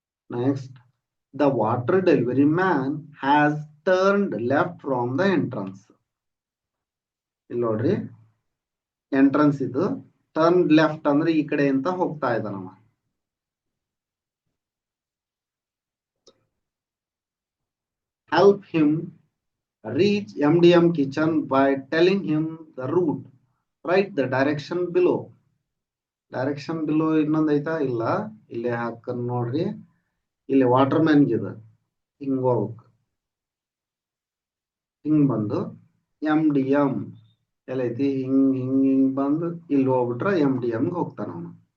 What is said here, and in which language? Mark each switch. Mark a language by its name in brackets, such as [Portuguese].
[English] Next, the water delivery man has turned left from the entrance. [Kannada] ಇಲ್ಲಿ ನೋಡ್ರಿ, entrance ಇದು, [English] turn left [Kannada] ಅಂದ್ರೆ ಈ ಕಡೆ ಅಂತ ಹೋಗ್ತಾ ಇದ್ದಾನವ. [English] Help him reach MDM kitchen by telling him the route. Write the direction below. Direction below [Kannada] ಇನ್ನೊಂದು ಐತಾ? ಇಲ್ಲ, ಇಲ್ಲೇ ಹಾಕ ನೋಡ್ರಿ. ಇಲ್ಲಿ ವಾಟರ್ ಮ್ಯಾನ್ ಗಿದೆ, ಹಿಂಗ್ ಹೋಗ್ಬೇಕು, ಹಿಂಗ್ ಬಂದು MDM ಎಲ್ಲೈತಿ, ಹಿಂಗ್ ಹಿಂಗ್ ಹಿಂಗ್ ಬಂದು ಇಲ್ಲಿ ಹೋಗ್ಬಿಟ್ರೆ MDM ಹೋಗ್ತಾನ ಅವನು.